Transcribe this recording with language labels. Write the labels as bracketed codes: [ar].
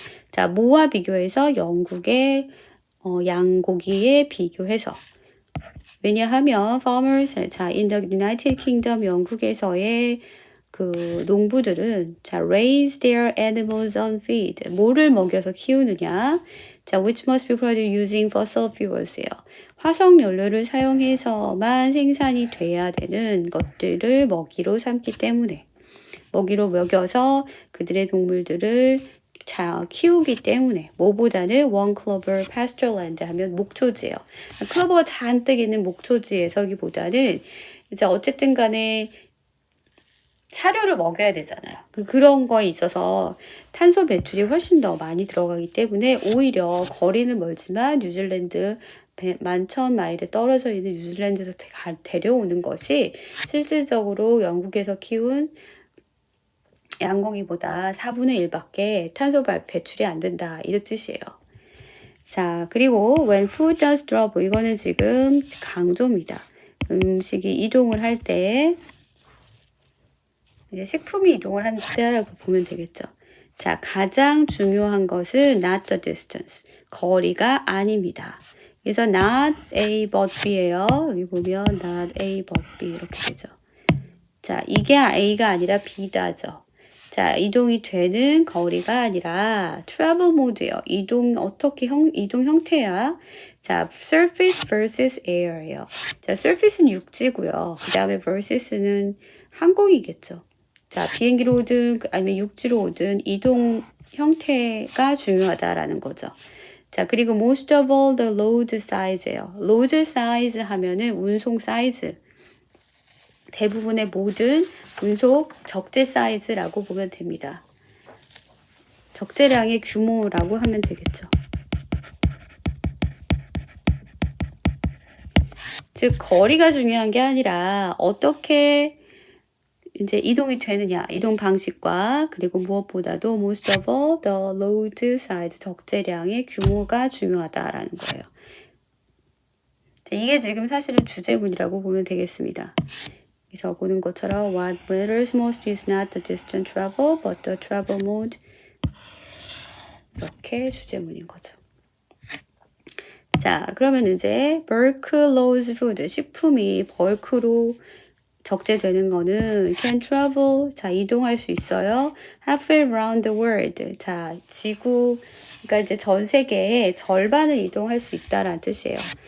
[ko] 자, 뭐와 비교해서 영국의 양고기에 비교해서 왜냐하면 farmers, 자, [en] in the United Kingdom [ko] 영국에서의 그 농부들은 자, [en] raise their animals on feed. [ko] 뭐를 먹여서 키우느냐? [en] 자, which must be produced using fossil fuels예요. [ko] 화석 연료를 사용해서만 생산이 돼야 되는 것들을 먹이로 삼기 때문에 먹이로 먹여서 그들의 동물들을 키우기 때문에 뭐보다는 [en] one clover pastureland [ko] 하면 목초지예요. 클로버가 잔뜩 있는 목초지에서기보다는 이제 어쨌든 간에 사료를 먹여야 되잖아요. 그런 거에 있어서 탄소 배출이 훨씬 더 많이 들어가기 때문에 오히려 거리는 멀지만 뉴질랜드 11,000마일에 떨어져 있는 뉴질랜드에서 데려오는 것이 실질적으로 영국에서 키운 양고기보다 4분의 1밖에 탄소 배출이 안 된다. 이런 뜻이에요. 자, 그리고 [en] when food does drop, [ko] 이거는 지금 강조입니다. 음식이 이동을 할 때 이제 식품이 이동을 한다라고 보면 되겠죠. 자, 가장 중요한 것은 [en] not the distance, [ko] 거리가 아닙니다. 그래서 not A but B예요. 여기 보면 not A but B 이렇게 되죠. 자, 이게 A가 아니라 B다죠. 자, 이동이 되는 거리가 아니라 [en] travel mode [ko] 예요. 이동 형태야. [en] 자, surface versus air예요. [ko] 자, surface는 육지고요. 그 다음에 versus는 항공이겠죠. 자, 비행기로 오든 아니면 육지로 오든 이동 형태가 중요하다라는 거죠. [en] 자, 그리고 most of all the load size예요. [ko] load size 하면은 운송 사이즈. 대부분의 모든 운송 적재 사이즈라고 보면 됩니다. 적재량의 규모라고 하면 되겠죠. 즉, 거리가 중요한 게 아니라 어떻게 이제 이동이 되느냐, 이동 방식과 그리고 무엇보다도 [en] most of all the load size, [ko] 적재량의 규모가 중요하다라는 거예요. 자, 이게 지금 사실은 주제문이라고 보면 되겠습니다. 그래서 보는 것처럼 [en] what matters most is not the distance travel, but the travel mode. [ko] 이렇게 주제문인 거죠. 자, 그러면 이제 [en] bulk loads food, [ko] 식품이 벌크로 적재되는 거는 [en] can travel, [ko] 자, 이동할 수 있어요. [en] halfway around the world, [ko] 자, 지구, 그러니까 이제 전 세계의 절반을 이동할 수 있다라는 뜻이에요.